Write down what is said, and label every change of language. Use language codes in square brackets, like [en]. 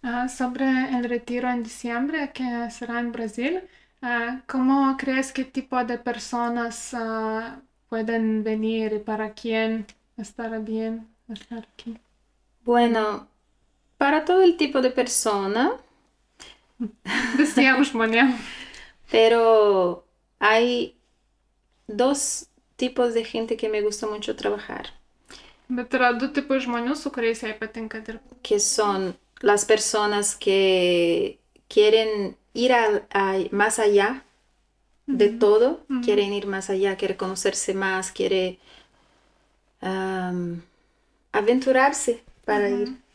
[es] Sobre el retiro en diciembre, que será en Brasil, ¿cómo crees qué tipo de personas pueden venir y para quién estará bien estar aquí? Bueno, para todo el tipo de persona, [lt] Visiems žmonėms. [es] pero hay dos tipos de gente que me gusta mucho trabajar, [lt] Bet yra du tipai žmonių, su kuriais jai patinka dirbti. [es] que son las personas que quieren ir más allá de todo, quieren ir más allá, quiere conocerse más, quiere aventurarse para ir.